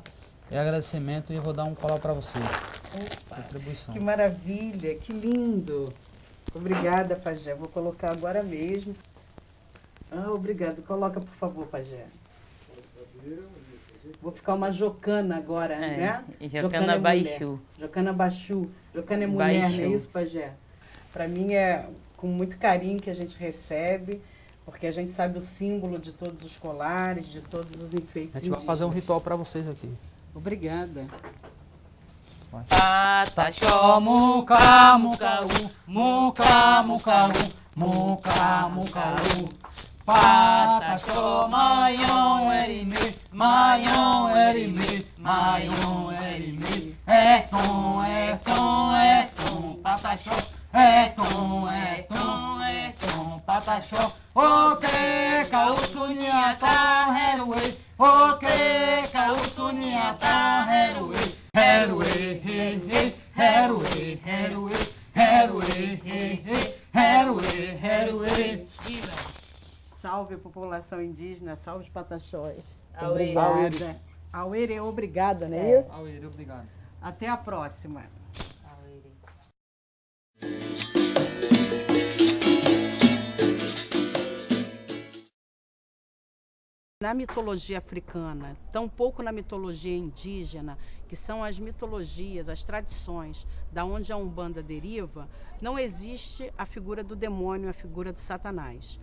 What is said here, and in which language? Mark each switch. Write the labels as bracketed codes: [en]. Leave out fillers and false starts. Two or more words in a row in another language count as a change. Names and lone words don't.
[pt] E agradecimento, e eu vou dar um colar para você. Opa, Contribuição. que maravilha, que lindo. Obrigada, Pajé. Vou colocar agora mesmo. Obrigado. Coloca, por favor, Pajé. Vou ficar uma jocana agora, né? Jocana Baixu. Jocana Baixu. Jocana é mulher, Baixu. não é isso, Pajé? Para mim é com muito carinho que a gente recebe, porque a gente sabe o símbolo de todos os colares, de todos os enfeites A gente vai fazer um indígenas. ritual para vocês aqui. Obrigada. Pataxó, [pth] muca, muca, muca, muca, muca, muca, Pataxó, maion, erime, maion, erime, maion, erime, tom, Pataxó, tom, Pataxó, o que causunia, tá, heruê, O que Kautunyata Herue, Herue, Herue, Herue, Herue, Herue. [pt] Salve a população indígena, salve os pataxós. Auere. Obrigada. Auere é obrigada, não é isso? Auere, obrigado. Até a próxima. Na mitologia africana, tampouco na mitologia indígena, que são as mitologias, as tradições da onde a Umbanda deriva, não existe a figura do demônio, a figura do Satanás.